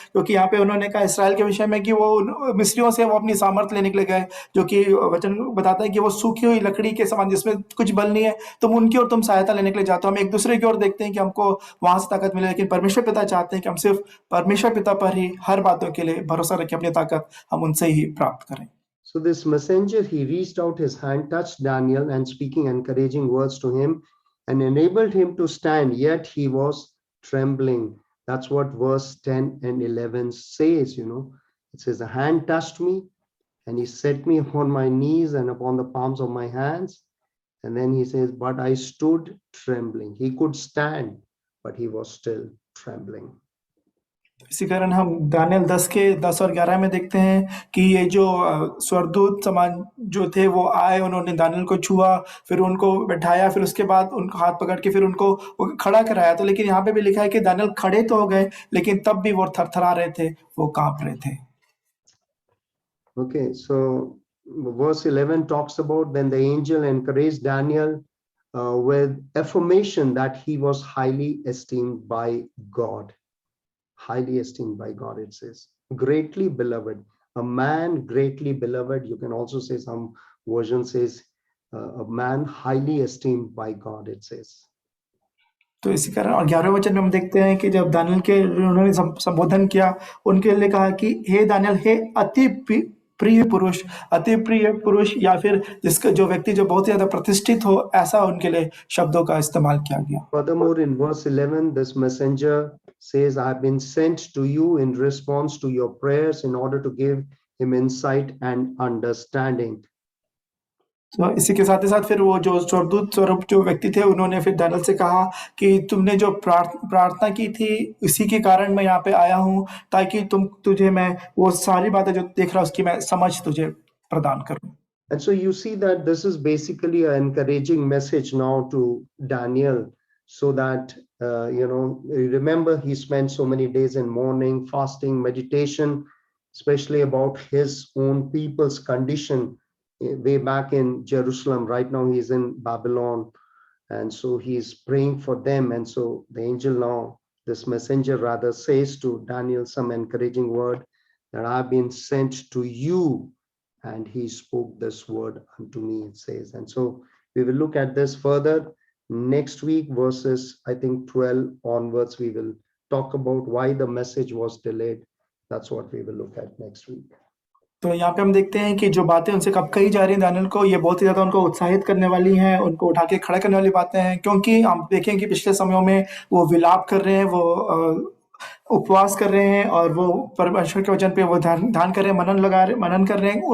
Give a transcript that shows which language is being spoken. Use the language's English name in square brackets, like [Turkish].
[Hindi] क्योंकि यहाँ पे उन्होंने कहा इस्राएल के विषय में कि वो मिस्रियों से वो अपनी सामर्थ्य लेने के लिए गए, जो कि वचन बताता है कि वो सूखी हुई लकड़ी के समान जिसमें कुछ बल नहीं है, तुम उनकी ओर तुम सहायता लेने के लिए जाते हो। हम एक दूसरे की ओर देखते हैं कि हमको वहां से ताकत मिले, लेकिन परमेश्वर पिता चाहते हैं कि हम सिर्फ परमेश्वर पिता पर ही हर बातों के लिए भरोसा रखें, अपनी ताकत हम उनसे ही प्राप्त करें। [English] So this messenger, he reached out his hand, touched Daniel, and speaking encouraging words to him, and enabled him to stand, yet he was trembling. That's what verse 10 and 11 says, It says, the hand touched me, and he set me upon my knees and upon the palms of my hands. And then he says, but I stood trembling. He could stand, but he was still trembling. [Hindi] इसी कारण हम Daniel 10 और 11 में देखते हैं कि ये जो स्वर्गदूत समान जो थे वो आए, उन्होंने दानियल को छुआ, फिर उनको बैठाया, फिर उसके बाद उनको हाथ पकड़ के फिर उनको खड़ा कराया। तो लेकिन यहाँ पे भी लिखा है कि दानियल खड़े तो हो गए, लेकिन तब भी वो थरथरा रहे थे, वो कांप रहे थे। [English] Okay, so verse 11 talks about then the angel encouraged Daniel with affirmation that he was highly esteemed by God. Highly esteemed by God, it says. Greatly beloved. A man greatly beloved. You can also say, some version says, a man highly esteemed by God, it says. [Hindi] तो इसी कारण और 11वें वचन में हम देखते हैं कि जब दानियल के उन्होंने संबोधन किया, उनके लिए कहा कि हे दानियल, हे अति प्रिय पुरुष, या फिर जिसका जो व्यक्ति जो बहुत ज्यादा प्रतिष्ठित हो, ऐसा उनके लिए शब्दों का इस्तेमाल किया गया। [English] Furthermore, in verse 11, this messenger says, I have been sent to you in response to your prayers in order to give him insight and understanding. [Hindi] तो इसी के साथ ही साथ फिर वो जो स्वर्गदूत स्वरूप जो व्यक्ति थे, उन्होंने फिर दानियल से कहा कि तुमने जो प्रार्थना की थी, इसी के कारण मैं यहाँ पे आया हूँ, ताकि तुझे मैं वो सारी बातें जो देख रहा हूँ, उसकी मैं समझ तुझे प्रदान करूँ। [English] And so you see that this is basically an encouraging message now to Daniel, so that remember, he spent so many days in mourning, fasting, meditation, especially about his own people's condition way back in Jerusalem. Right now he's in Babylon, and so he's praying for them. And so the angel now, this messenger rather, says to Daniel some encouraging word, that I've been sent to you, and he spoke this word unto me, it says. And so we will look at this further next week, verses I think 12 onwards. We will talk about why the message was delayed. That's what we will look at next week. [Hindi] तो यहाँ पे हम देखते हैं कि जो बातें उनसे कब कही जा रही हैं दानियल को, ये बहुत ही ज़्यादा उनको उत्साहित करने वाली हैं, उनको उठा के खड़ा करने वाली बातें हैं, क्योंकि हम देखें कि पिछले समयों में वो विलाप कर रहे हैं, वो उपवास कर रहे हैं, और वो परमेश्वर के वचन पे वो ध्यान कर रहे हैं, मनन कर रहे हैं।